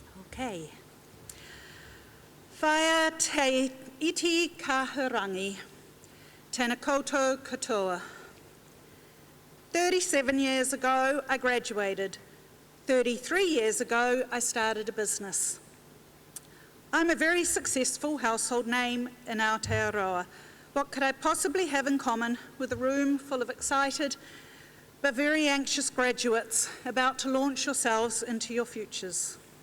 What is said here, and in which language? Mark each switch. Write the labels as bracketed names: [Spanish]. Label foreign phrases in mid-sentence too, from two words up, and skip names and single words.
[English] Okay. [Māori] Whaia te iti kahurangi, tēnā koutou katoa. [English] 37 years ago, I graduated. 33 years ago, I started a business. I'm a very successful household name in Aotearoa. What could I possibly have in common with a room full of excited but very anxious graduates about to launch yourselves into your futures?